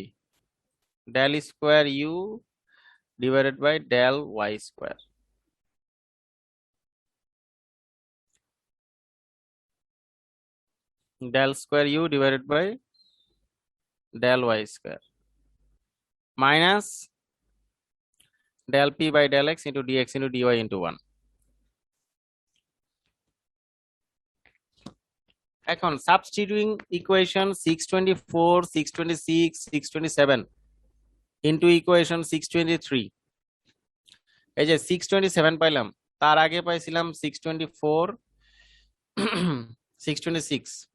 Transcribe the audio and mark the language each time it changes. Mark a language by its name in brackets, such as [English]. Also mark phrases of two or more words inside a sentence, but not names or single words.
[English] del square u divided by del y square. del square u divided by del y square minus del p by del x into dx into dy into 1। [Bangla] এখন [English] substituting equation 624 626 627 into equation 623. [Bangla] এই যে 627 পাইলাম, তার আগে পাইছিলাম 624 626।